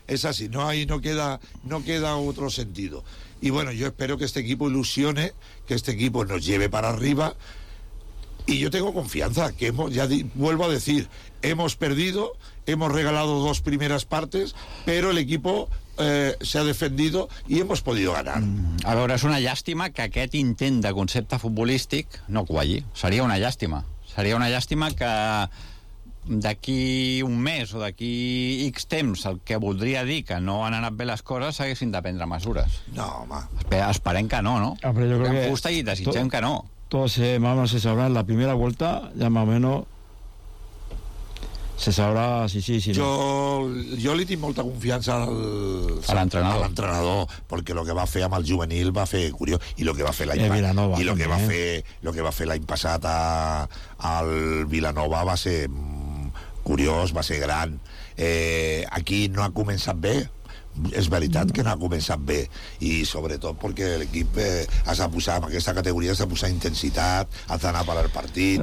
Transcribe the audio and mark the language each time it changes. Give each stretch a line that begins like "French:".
Spanish: Es así, no hay, no queda otro sentido. Y bueno, yo espero que este equipo ilusione, que este equipo nos lleve para arriba. Y yo tengo confianza, que vuelvo a decir, hemos perdido, hemos regalado 2 primeras partes, pero el equipo se ha defendido y hemos podido ganar.
Catalan: A veure, és una llàstima que aquest intent de concepte futbolístic no cuagui. Seria una llàstima. Seria una llàstima que d'aquí un mes o d'aquí X temps, el que voldria dir que no han anat bé les coses, haguessin de prendre mesures. No, home. Esperem que no, no? Però jo crec que... Em gusta i desitgem que no.
Spanish: Todos se sabrá en la primera vuelta, ya más o menos se sabrá si no. Yo le di mucha confianza al entrenador, porque lo que va a hacer a Mal Juvenil va a hacer curioso, y lo que va a hacer la Villanova, y lo que va a hacer la impasada al Villanova va a ser curioso, va a ser gran. Aquí no ha comenzado bien.
Catalan: és veritat que no ha començat bé, i sobretot perquè l'equip s'ha posat en aquesta categoria, s'ha posat intensitat, ha d'anar per al partit.